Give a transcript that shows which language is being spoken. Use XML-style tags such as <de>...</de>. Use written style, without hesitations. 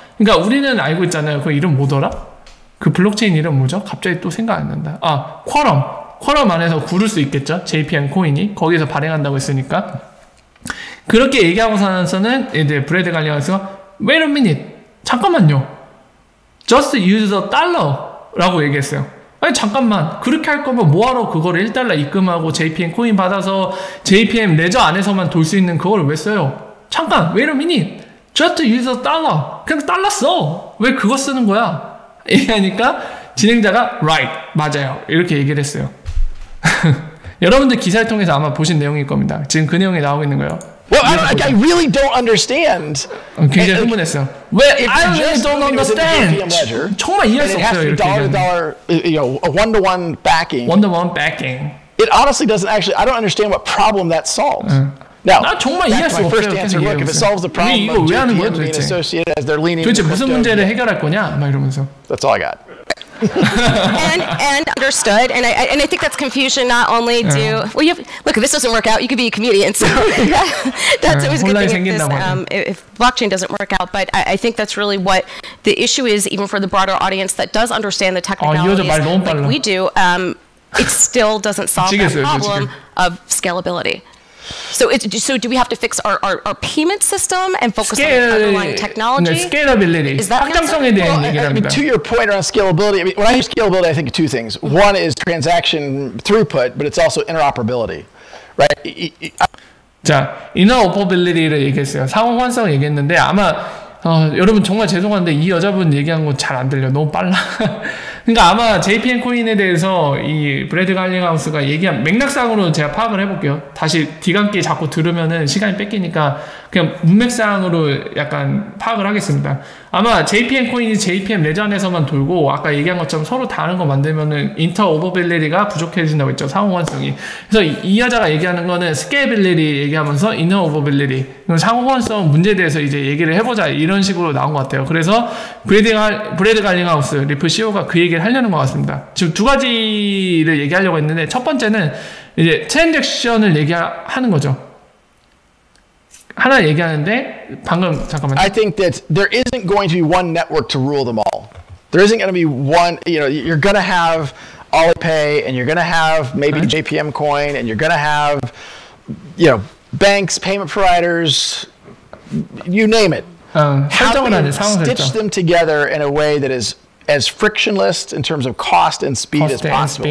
<ko>그러니까 우리는 알고 있잖아요. 그 이름 뭐더라? 그 블록체인 이름 뭐죠? 갑자기 또 생각 안 난다. 쿼럼 안에서 구를 수 있겠죠? JPM 코인이 거기서 발행한다고 했으니까. 그렇게 얘기하고 나서는 이제 브래드 갈링하우스가</ko> <en>Wait a minute,</en> <ko>잠깐만요.</ko> <en>Just use the dollar</en> <ko>라고 얘기했어요. 아니 잠깐만, 그렇게 할 거면 뭐하러 그거를 1달러 입금하고 JPM 코인 받아서 JPM 레저 안에서만 돌 수 있는 그걸 왜 써요? 잠깐,</ko> <en>wait a minute, just use the dollar.</en> <ko>그냥 달러 써. 왜 그거 쓰는 거야? 얘기하니까 진행자가</ko> <en>right,</en> <ko>맞아요, 이렇게 얘기를 했어요. 여러분들 기사를 통해서 아마 보신 내용일 겁니다. 지금 그 내용이 나오고 있는 거예요.</ko> <en>Well, I really don't understand.</en> <ko>굉장히 흥분했어요. 왜?</ko> <en>I really don't understand.</en> <ko>정말 이해할 수 없어요. 이렇게</ko> <en>dollar, a one-to-one backing. One-to-one backing. It honestly doesn't actually. I don't understand what problem that solves. Now,</en> <ko>나 정말 이해할 수 없어요.</ko> <en>first answer, look, if it solves the problem of JPM being associated as they're leaning.</en> <ko>도대체 무슨 문제를 해결할 거냐? 막 이러면서.</ko> <en>That's all I got. and understood, and I think that's confusion. Not only do well, you have, look, if this doesn't work out, you could be a comedian. So that's always a good thing if blockchain doesn't work out. But I think that's really what the issue is, even for the broader audience that does understand the technicalities like we do. It still doesn't solve the problem of scalability. So do we have to fix our payment system and focus on the underlying technology? Scalability. Is that</en> <ko>확장성에 대한 얘기를 합니다.</ko> <en>To your point around scalability, I mean, when I hear scalability, I think of two things. One is transaction throughput, but it's also interoperability, right?</en> <ko>자, interoperability를 얘기했어요. 상호 환성을 얘기했는데 아마 여러분 정말 죄송한데 이 여자분 얘기한 거 잘 안 들려. 너무 빨라. 그러니까 아마 JPM 코인에 대해서 이 브래드 갈링하우스가 얘기한 맥락상으로 제가 파악을 해볼게요. 다시 뒤감기 자꾸 들으면은 시간이 뺏기니까 그냥 문맥상으로 약간 파악을 하겠습니다. 아마 JPM 코인이 JPM 레저 안에서만 돌고 아까 얘기한 것처럼 서로 다른 거 만들면은 인터오버빌리티가 부족해진다고 했죠. 상호환성이. 그래서 이 여자가 얘기하는 거는 스케일빌리티 얘기하면서 인터오버빌리티, 상호환성 문제에 대해서 이제 얘기를 해보자 이런 식으로 나온 것 같아요. 그래서 브래드 갈링하우스 리플 CEO가 그 얘기를 하려는 것 같습니다. 지금 두 가지를 얘기하려고 했는데 첫 번째는 이제 트랜잭션을 얘기하는 거죠. 하나 얘기하는데 방금 잠깐만요.</ko> <en>I think that there isn't going to be one network to rule them all. There isn't going to be one, you're going to have Alipay and you're going to have maybe JPM coin and you're going to have, banks, payment providers, you name it. How do you stitch them together in a way that is as frictionless in terms of cost and speed as possible?</en>